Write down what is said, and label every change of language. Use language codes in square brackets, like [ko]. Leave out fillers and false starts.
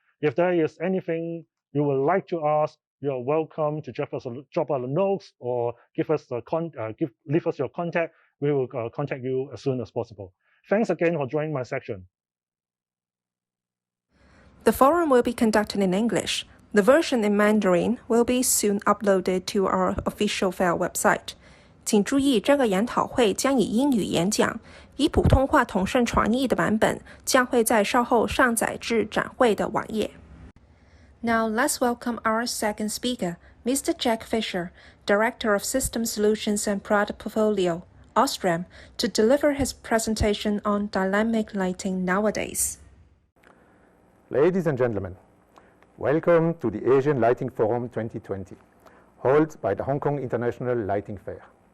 [en] If there is anything you would like to ask, you are welcome to drop us a note or leave us your contact. We will contact you as soon as possible. Thanks again for joining my section. The forum will be conducted in English. The version in Mandarin will be soon uploaded to our official fair website. [zh] 请注意，这个研讨会将以英语演讲，以普通话同声传译的版本将会在稍后上载至展会的网页。 [en] Now let's welcome our second speaker, Mr. Jack Fisher, Director of System Solutions and Product Portfolio, Osram, to deliver his presentation on dynamic lighting nowadays. Ladies and gentlemen, welcome to the Asian Lighting Forum 2020, held by the Hong Kong International Lighting Fair.